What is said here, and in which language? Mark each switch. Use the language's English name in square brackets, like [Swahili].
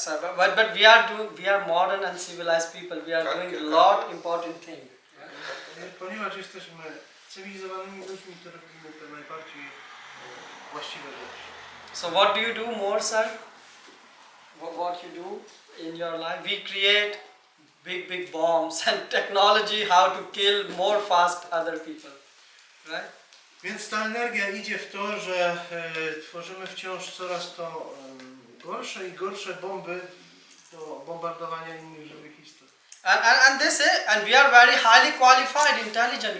[English] So but we are modern and civilized people. We are doing a lot important thing. [Polish] Ponieważ jesteśmy cywilizowanymi ludźmi, to robimy te najbardziej właściwe rzeczy. [English] So what do you do more, sir? What you do in your life? We create big bombs and technology how to kill more fast other people, right? [Polish] Więc ta energia idzie w to, że tworzymy wciąż coraz to gorsze i gorsze bomby do bombardowania innych żywych istot. [English] And they say, and we are very highly qualified, intelligent.